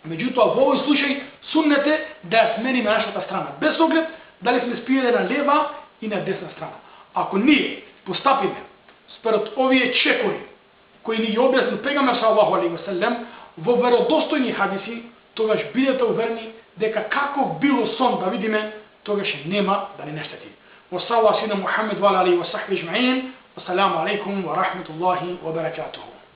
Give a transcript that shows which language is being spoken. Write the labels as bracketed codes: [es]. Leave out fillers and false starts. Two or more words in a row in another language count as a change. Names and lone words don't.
[mk] Меѓутоа во овој случај суннет е да ја смениме нашата страна, без оглед дали сме спиеле на лева и на десна страна. Ако ние постапиме според овие чекори кои ни ги објаснил пегамбер [ar] صلى الله عليه وسلم [mk] во веродостојни хадиси, тогаш бидете уверени дека каков било сон да видиме, тогаш нема да ни нештети. [ar] وصلى الله على محمد وعلى آله وصحبه أجمعين. والسلام عليكم ورحمة الله وبركاته.